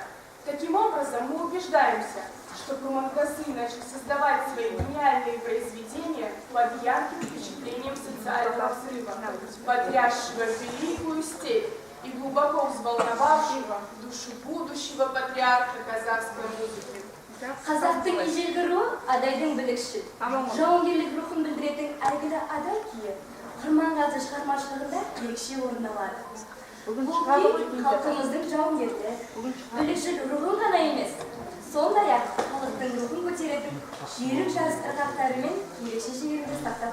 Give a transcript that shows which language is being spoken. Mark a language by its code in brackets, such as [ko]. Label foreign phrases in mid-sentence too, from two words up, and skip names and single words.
[ru] Таким образом, мы убеждаемся, что Курмангазы начал создавать свои гениальные произведения под ярким впечатлением социального взрыва, потрясшего великую степь и глубоко взволновавшего душу будущего патриарха казахской музыки. [kk] Қазақтың ежелгі руы адайдың білікші. Жауынгерлік рухын білдіретін әйгілі адай күйі Құрманғазы шығармашылығында ерекше орын алады. Бұл күй халқымыздың жауынгерлі, білікшіл рухын ғана емес, сондай-ақ халықтың рухын көтеретін жүйрік жас ырғақтарымен ерекше шеберлікті